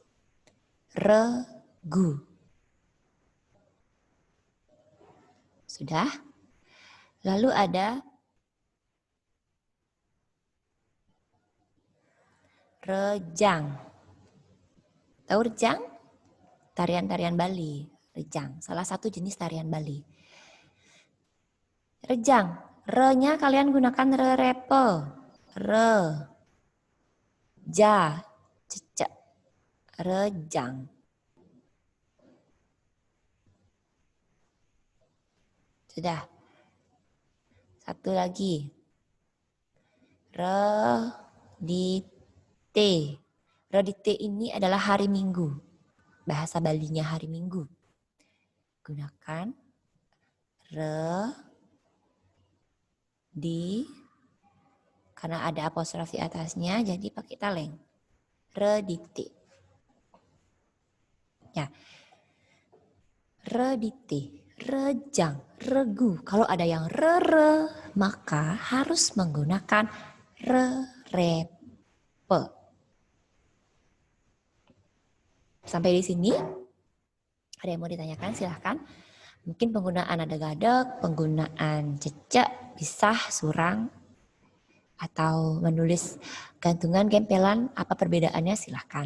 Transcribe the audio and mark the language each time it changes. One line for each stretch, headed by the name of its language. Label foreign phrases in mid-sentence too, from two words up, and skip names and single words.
Indonesian: Regu. Sudah? Lalu ada rejang. Tahu rejang? Tarian-tarian Bali. Rejang. Salah satu jenis tarian Bali. Rejang. Re-nya kalian gunakan repo. Re. Ja. Cecek. Rejang. Sudah. Satu lagi. Redite. Redite ini adalah hari Minggu. Bahasa Balinya hari Minggu. Gunakan karena ada apostrofi atasnya jadi pakai taleng. Redite. Ya. Redite. Rejang, regu. Kalau ada yang re, maka harus menggunakan repe. Sampai di sini, ada yang mau ditanyakan? Silahkan. Mungkin penggunaan ada gadek, penggunaan cecek, pisah, surang, atau menulis gantungan, gempelan, apa perbedaannya silahkan.